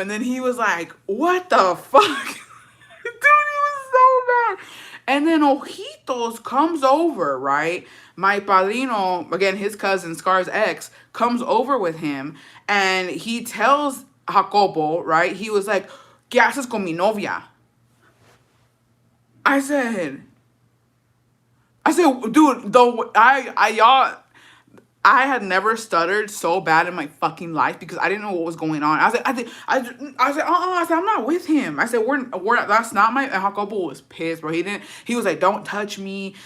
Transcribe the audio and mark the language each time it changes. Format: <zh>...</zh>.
<en>And then he was like, what the fuck? Dude, he was so bad. And then Ojitos comes over, right? My padrino, again, his cousin, Scar's ex, comes over with him. And he tells Jacobo, right? He was like,</en> <es>¿qué haces con mi novia?</es> <en>I said, dude, though y'all, I had never stuttered so bad in my fucking life because I didn't know what was going on. I said, I said, I'm not with him. I said, we're that's not my. And Jacobo was pissed, bro. He was like, don't touch me.</en>